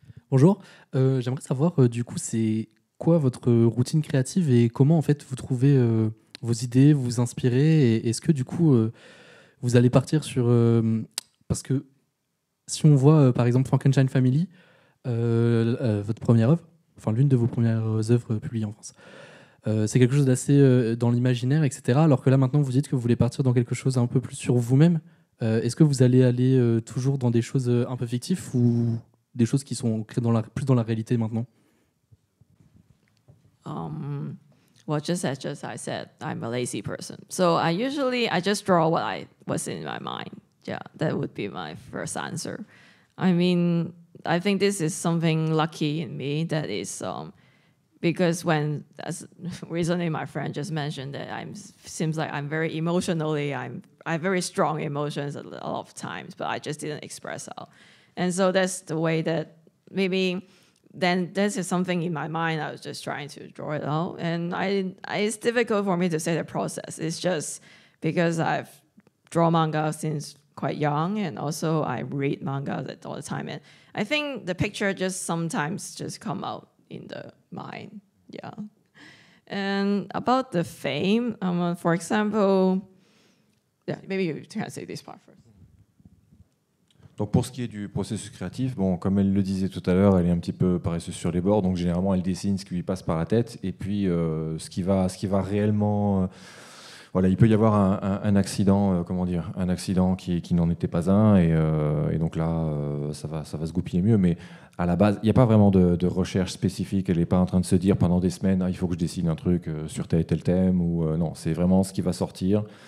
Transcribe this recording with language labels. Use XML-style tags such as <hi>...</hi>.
<fr>Bonjour, j'aimerais savoir, du coup, c'est quoi votre routine créative et comment en fait vous trouvez vos idées, vous inspirez et est-ce que du coup vous allez partir sur parce que si on voit par exemple Frankenstein Family, votre première œuvre, enfin l'une de vos premières œuvres publiées en France, c'est quelque chose d'assez dans l'imaginaire, etc. Alors que là maintenant vous dites que vous voulez partir dans quelque chose un peu plus sur vous-même. Est-ce que vous allez aller toujours dans des choses un peu fictives ou des choses qui sont créées plus dans la réalité maintenant?</fr> <en>Well, just as I said, I'm a lazy person. So I just draw what's in my mind. Yeah, that would be my first answer. I mean, I think this is something lucky in me that is because as recently my friend just mentioned that seems like I'm very emotionally, I have very strong emotions a lot of times, but I just didn't express out. And so that's the way that maybe then this is something in my mind. I was just trying to draw it out. And it's difficult for me to say the process. It's just because I've drawn manga since quite young, and also I read manga all the time. And I think the picture just sometimes just come out in the mind. Yeah. And about the fame, for example, Yeah, maybe you can say this part first.</en> <fr>Donc pour ce qui est du processus créatif, bon, comme elle le disait tout à l'heure, elle est un petit peu paresseuse sur les bords, donc généralement elle dessine ce qui lui passe par la tête, et puis ce qui va réellement... voilà, il peut y avoir un accident, un accident qui n'en était pas un, et donc là, ça va se goupiller mieux, mais à la base, il n'y a pas vraiment de recherche spécifique, elle n'est pas en train de se dire pendant des semaines, il faut que je dessine un truc sur tel et tel thème, ou non, c'est vraiment ce qui va sortir.</fr>